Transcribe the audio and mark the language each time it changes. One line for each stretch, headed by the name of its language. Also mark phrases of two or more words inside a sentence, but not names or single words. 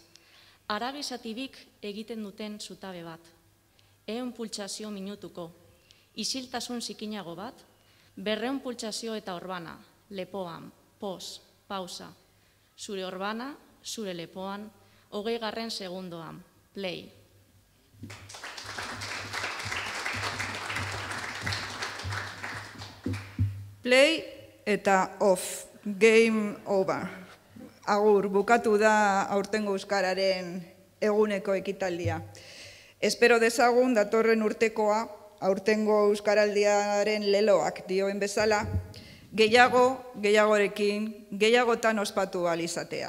Basque: Haragi zatibik egiten duten zutabe bat. 100 pultsazio minutuko. Isiltasun zikinago bat, 200 pultsazio eta orbana. Lepoan, pos, pausa. Zure orbana, zure lepoan, 20. segundoan. Play. Play eta off.
English: Game over.
Basque: Agur, bukatu da aurtengo euskararen eguneko ekitaldia. Espero dezagun datorren urtekoa, aurtengo euskaraldiaren leloak dioen bezala, gehiagorekin, gehiagotan ospatu alizatea.